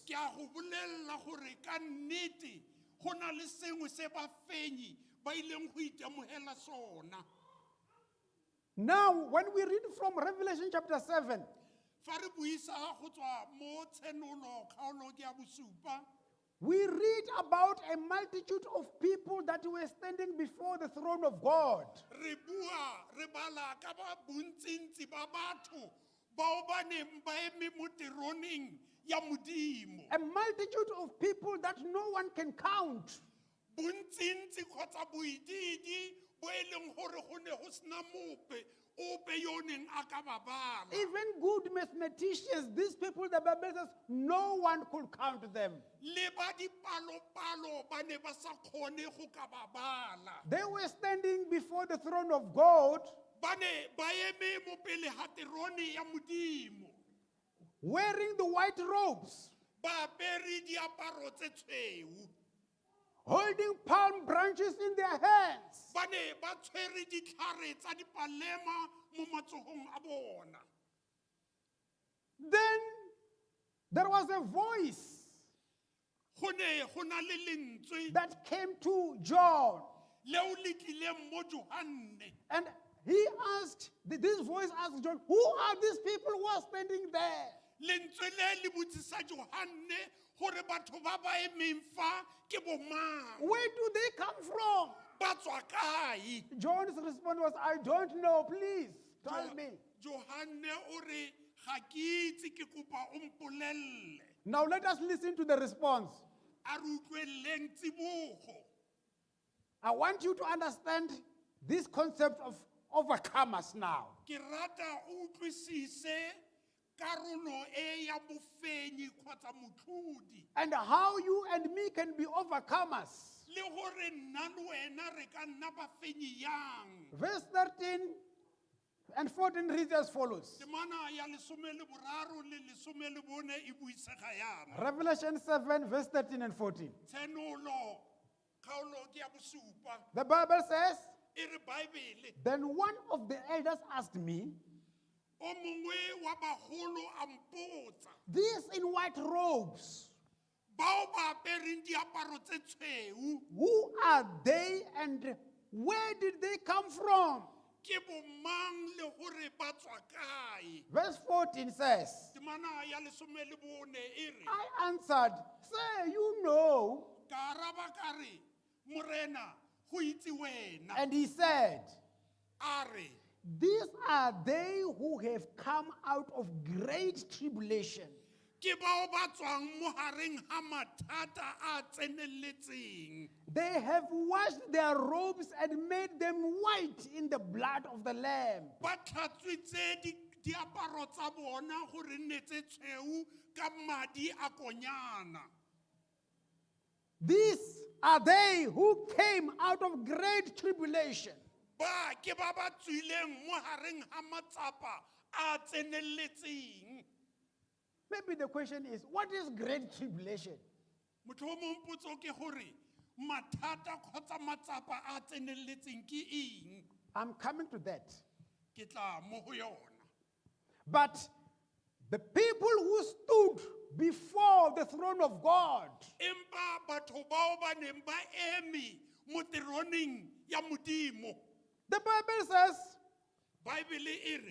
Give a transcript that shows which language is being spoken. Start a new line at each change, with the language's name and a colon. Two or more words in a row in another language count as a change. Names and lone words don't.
Tswana: Ke a go bolelela gore ka nnete go na le sengwe se ba fenyi ba ileng go itemogela sona.
English: Now, when we read from Revelation chapter 7,
Tswana: Fa re buisa go tswa mo tshenolo kgaolo ke ya bosupa,
English: we read about a multitude of people that were standing before the throne of God.
Tswana: re bala ka ba bontsintsi ba batho bao ba neng ba eme mo teroneng ya modimo.
English: A multitude of people that no one can count.
Tswana: Bontsintsi kgotsa boididi bo e leng gore go ne go sena ope yo neng a ka ba bala.
English: Even good mathematicians, these people, the Bible says, no one could count them.
Tswana: Le ba dipalo-palo ba ne ba sa kgone go ka ba bala.
English: They were standing before the throne of God,
Tswana: Ba ne ba eme mo pele ga terone ya modimo,
English: wearing the white robes,
Tswana: ba apere diaparo tse tshweu,
English: holding palm branches in their hands.
Tswana: ba ne ba tshwere ditlhare tsa dipalema mo matsogong a bona.
English: Then there was a voice
Tswana: Go ne go na le lentswe
English: that came to John,
Tswana: leo le tlileng mo Johanne.
English: and he asked, this voice asked John, who are these people who are standing there?
Tswana: Lentswe le le botsisa Johanne gore batho ba ba emeng fa ke bo mang,
English: Where do they come from?
Tswana: ba tswa kae?
English: John's response was, I don't know, please tell me.
Tswana: Johanne o re ga ke itse, ke kopa o mpolelle.
English: Now let us listen to the response.
Tswana: A re utlweleng tsibogo.
English: I want you to understand this concept of overcomers now.
Tswana: Ke rata o utlwisise karolo e ya bofenyi kgotsa motlhodi,
English: And how you and me can be overcomers.
Tswana: le gore nna le wena re ka nna bafenyi yang.
English: Verse 13 and 14 reads as follows.
Tswana: temana ya lesome le boraro le lesome le bone e buisega yana.
English: Revelation 7, verse 13 and 14.
Tswana: Tsenolo kgaolo ke ya bosupa
English: The Bible says,
Tswana: e re Baebele.
English: then one of the elders asked me,
Tswana: O mongwe wa bagolo a mpotsa,
English: these in white robes,
Tswana: bao ba apereng diaparo tse tshweu
English: who are they and where did they come from?
Tswana: ke bomang le gore ba tswa kae?
English: Verse 14 says,
Tswana: Temana ya lesome le bone e re,
English: I answered, say, you know.
Tswana: ka araba ka re, Morena, go itse wena.
English: And he said,
Tswana: A re,
English: these are they who have come out of great tribulation.
Tswana: ke bao ba tswang mo hareng ha mathata a tseneletseng.
English: They have washed their robes and made them white in the blood of the Lamb.
Tswana: Ba tlhatswitse diaparo tsa bona gore nne tse tshweu ka madi a konyana.
English: These are they who came out of great tribulation.
Tswana: Ba ke ba ba tswileng mo hareng ha matsapa a tseneletseng.
English: Maybe the question is, what is great tribulation?
Tswana: Motho o mong potso ke gore mathata kgotsa matsapa a tseneletseng ke eng?
English: I'm coming to that.
Tswana: Ke tla mo go yona.
English: But the people who stood before the throne of God,
Tswana: Empa batho bao ba neng ba eme mo teroneng ya Modimo.
English: the Bible says,
Tswana: Baebele e re,